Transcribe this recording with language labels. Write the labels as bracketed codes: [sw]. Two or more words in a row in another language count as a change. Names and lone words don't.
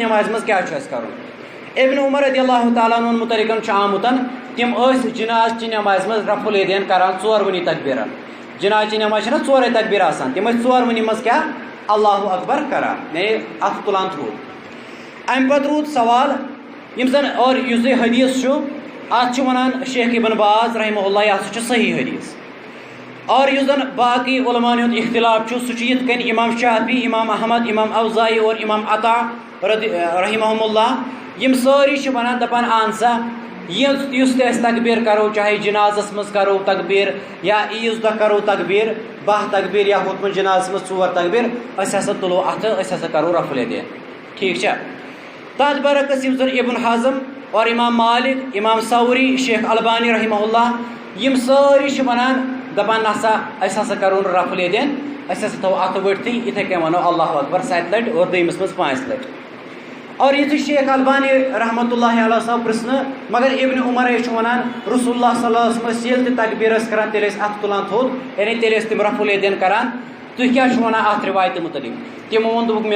[ks] نٮ۪مازِ منٛز کیٛاہ چھُ اَسہِ کرُن ابن عمر [ar] رضی اللہ تعالیٰ [ks] عنہُن مُتعلِقن چھُ آمُت تِم ٲسۍ جناز چہِ نٮ۪مازِ منٛز [ar] رفع الیدین [ks] کران ژورؤنی تکبیٖرن جناز چہِ نٮ۪ماز چھنہ ژورے تکبیٖر آسان تِم ٲسۍ ژورؤنی منٛز کیٛاہ [ar] اللہ اکبر [ks] کران یعنی اتھٕ تُلان تھوٚد امہِ پتہٕ روٗد سوال یِم زن اور یُس یہِ حدیٖث چھُ اتھ چھُ ونان شیخ ابن باز [ar] رحمہ اللہ [ks] یہِ ہسا چھُ صحیح حدیٖث اور یُس زن باقٕے علماءن ہُنٛد اختلاف چھُ سُہ چھُ یِتھ کٔنۍ امام شافعی امام احمد امام اوزاعی اور امام عطا [ar] رحمہم اللہ [ks] یِم سٲری چھِ ونان دپان اہن سا یُس تہِ أسۍ تکبیٖر کرو چاہے جنازس منٛز کرو تکبیٖر یا عیٖذ دۄہ کرو تکبیٖر 12 تکبیٖر یا ہُتھ منٛز جنازس منٛز 4 تکبیٖر أسۍ ہسا تُلو اتھٕ أسۍ ہسا کرو [ar] رفع الیدین [ks] ٹھیٖک چھا تتھ برعکس یِم زن ابن حزم اور امام مالک امام ثوری شیخ البانی [ar] رحمہ اللہ [ks] یِم سٲری چھِ ونان دپان نسا أسۍ ہسا کرو نہٕ [ar] رفع الیدین [ks] أسۍ ہسا تھاوو اتھٕ ؤٹھتٕے یِتھے کٔنۍ ونو [ar] اللہ اکبر [ks] 7 لٹہِ اور دوٚیمِس منٛز 5 لٹہِ اور یُتھُے شیخ البانی [ar] رحمتہ اللہ علیہ [ks] صٲب پرٛژھنہٕ مگر ابن عمر چھُ ونان رسول اللہ [ar] صلی اللہ علیہ وسلم [ks] ٲسۍ ییٚلہِ تہِ تکبیٖر ٲسۍ کران تیٚلہِ ٲسۍ اتھٕ تُلان تھوٚد یعنی تیٚلہِ ٲسۍ تِم [ar] رفع الیدین [ks] کران تُہۍ کیٛاہ چھِو ونان اتھ رِوایتہِ مُتعلِق تِمو ووٚن دوٚپُکھ مےٚ